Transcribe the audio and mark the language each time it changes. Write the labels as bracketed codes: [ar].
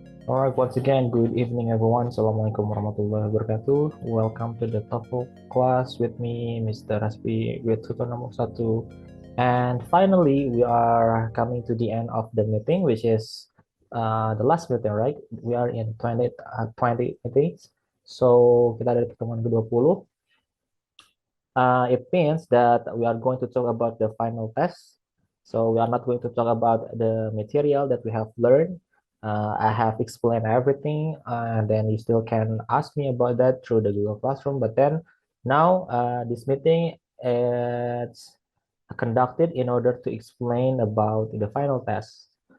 [en] Alright, once again, good evening everyone. [ar] Assalamualaikum warahmatullahi wabarakatuh. [en] Welcome to the TOEFL class with me, Mr. Raspi, with tutor nomor 1. And finally, we are coming to the end of the meeting, which is the last meeting, right? We are in 20 meetings. [id] So, kita ada di pertemuan ke-20. [en] It means that we are going to talk about the final test. So we are not going to talk about the material that we have learned. I have explained everything, and then you still can ask me about that through the Google Classroom. But then now this meeting is conducted in order to explain about the final test.